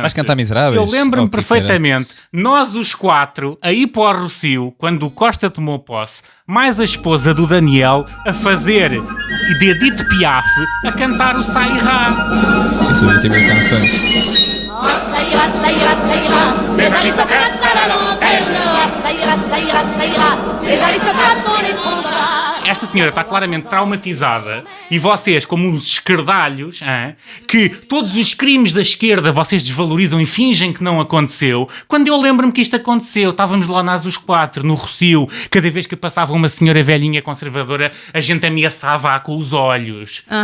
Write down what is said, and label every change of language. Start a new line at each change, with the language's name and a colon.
Portuguese: Vais cantar Miseráveis? Eu lembro-me Ou o que é que perfeitamente, nós os 4, a ir para o Rossio, quando o Costa tomou posse, mais a esposa do Daniel, a fazer de Edith Piaf, a cantar o Sai Rá. Eu sabia que havia canções.
French: Ça ira, ça ira, ça ira. Les aristocrates à la lanterne. Ça ira, ça ira, ça ira. Les aristocrates on les prendra.
Portuguese: Esta senhora está claramente traumatizada e vocês, como uns esquerdalhos, que todos os crimes da esquerda vocês desvalorizam e fingem que não aconteceu. Quando eu lembro-me que isto aconteceu, estávamos lá nós os 4, no Rossio, cada vez que passava uma senhora velhinha conservadora, a gente ameaçava-a com os olhos.